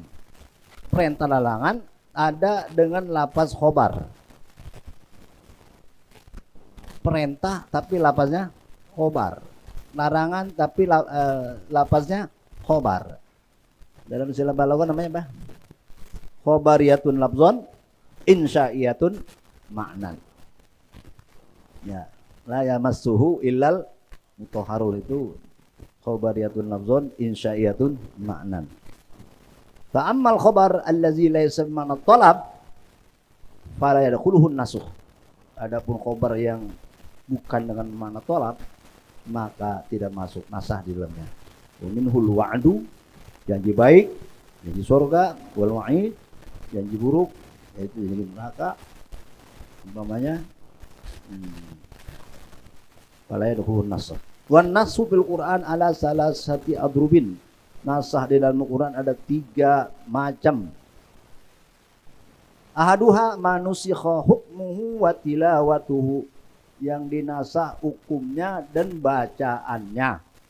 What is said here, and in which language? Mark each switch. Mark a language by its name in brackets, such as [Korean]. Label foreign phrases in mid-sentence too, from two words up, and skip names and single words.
[Indonesian] Perintah dan larangan ada dengan lafaz khobar. Perintah tapi lafaznya khobar. Larangan tapi lafaznya khobar. Dalam istilah balaghah namanya apa? [Arabic] خبرية لفظا، إنشائية معنى. Ya, لا يمسه إلا المطهرون, itu خبرية لفظا، إنشائية معنى. فأما الخبر الذي ليس بمعنى طلب فلا يدخله النسخ. [Indonesian] Adapun khobar yang bukan dengan makna talab, maka tidak masuk nasah di dalamnya. [Arabic] ومنه الوعد, [Indonesian] janji baik, janji surga, [Arabic] والوعيد, [Indonesian] janji buruk, yaitu janji neraka. [Arabic] Umpamanya فلا يدخله النسخ. والنسخ في القرآن على ثلاثة أضرب. [Indonesian] Nasah di dalam Quran ada 3 macam. [Arabic] أحدها ما نسخ حكمه وتلاوته. [Indonesian] Yang dinasah hukumnya dan bacaannya.